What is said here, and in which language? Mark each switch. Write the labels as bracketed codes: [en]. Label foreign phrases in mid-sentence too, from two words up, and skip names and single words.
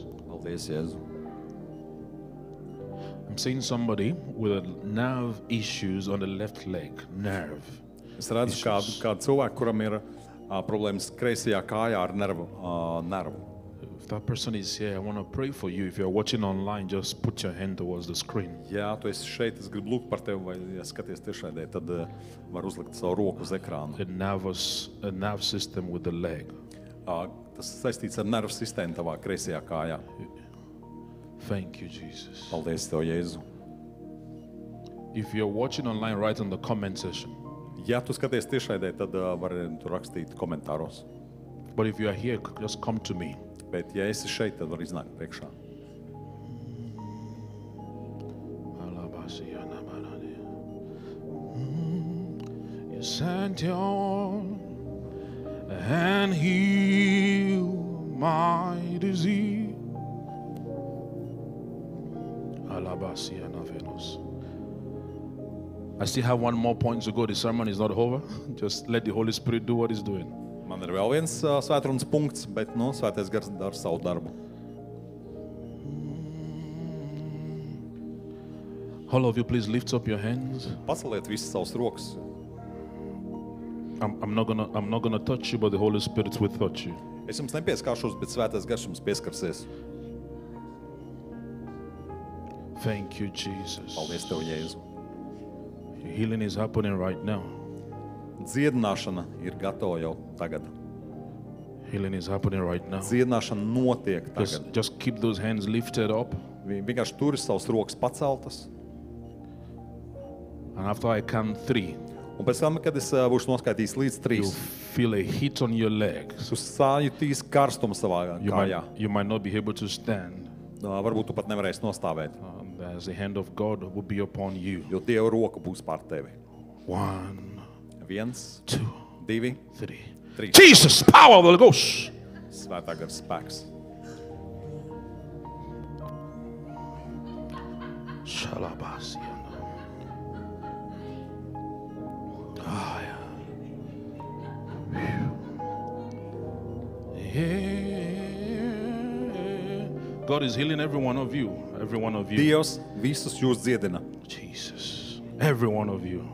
[lv] Paldies, Jēzu. [en] I'm seeing somebody with nerve issues on the left leg. Nerve. [lv] Es redzu kādu cilvēku, kuram ir problēmas kreisajā kājā ar nervu. [en] If that person is here, I want to pray for you. If you're watching online, just put your hand towards the screen. [lv] Ja tu esi šeit, es gribu lūgt par tevi, vai ja skaties tiešraidē, tad var uzlikt savu roku uz ekrānu. [en] A nerve system with the leg. [lv] Tas saistīts ar nervu sistēmu tavā kreisajā kājā. [en] Thank you, Jesus. [lv] Paldies tev, Jēzu. [en] If you're watching online, write in the comment section. [lv] Ja tu skaties tiešraidē, tad vari tu rakstīt komentāros. [en] But if you are here, just come to me. [lv] Bet ja esi šeit, tad var iznākt priekšā. [en] You sent your and heal my disease. I still have one more point to go. The sermon is not over. Just let the Holy Spirit do what He's doing. [lv] Man ir vēl viens svētrunas punkts, bet svētais gars dara savu darbu. [en] All of you, please lift up your hands. [lv] Paceliet visas savas rokas. [en] I'm not gonna touch you, but the Holy Spirit will touch you. [lv] Es jums nepieskāršos, bet svētais gars jums pieskarsies. [en] Thank you, Jesus. [lv] Paldies tev, Jēzu. [en] Healing is happening right now. [lv] Dziedināšana ir gatava jau tagad. [en] Healing is happening right now. [lv] Dziedināšana notiek tagad. [en] Just keep those hands lifted up. [lv] Vienkārši turi savas rokas paceltas. [en] And after I count 3, [lv] Un pēc tam, kad es būšu noskaitījis līdz 3, [en] you'll feel a hit on your leg. [lv] tu sajutīs karstumu savā kājā. [en] You might not be able to stand. [lv] Varbūt tu pat nevarēsi nostāvēt, [en] As the hand of God will be upon you. [lv] jo Dieva roka būs pār tevi. [en] 1, [lv] 1, [en] 2, [lv] 2, [en] 3. [lv] 3. [en] Jesus, power of the Holy Ghost. [lv] Svētā gara spēks. Shalabasiana. [en] God is healing every one of you. Every one of you. [lv] Dievs visus jūs dziedina. [en] Jesus. Every one of you.